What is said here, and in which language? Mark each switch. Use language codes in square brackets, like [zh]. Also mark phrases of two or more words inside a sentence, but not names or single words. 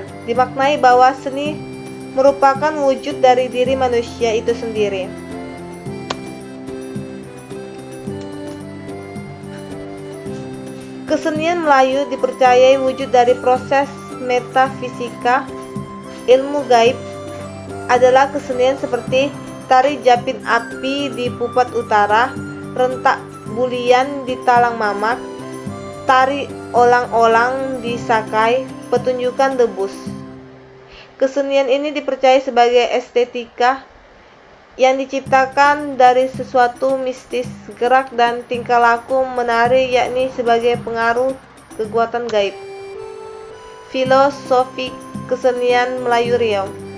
[id] Dimaknai bahwa seni merupakan wujud dari diri manusia itu sendiri. Kesenian Melayu dipercayai wujud dari proses metafisika. Ilmu gaib adalah kesenian seperti tari japit api di Pupat Utara, rentak bulian di Talang Mamak, tari olang-olang di Sakai, petunjukan debus. Kesenian ini dipercaya sebagai estetika yang diciptakan dari sesuatu mistis, gerak dan tingkah laku menari, yakni sebagai pengaruh kekuatan gaib. Filosofi kesenian Melayu Riau.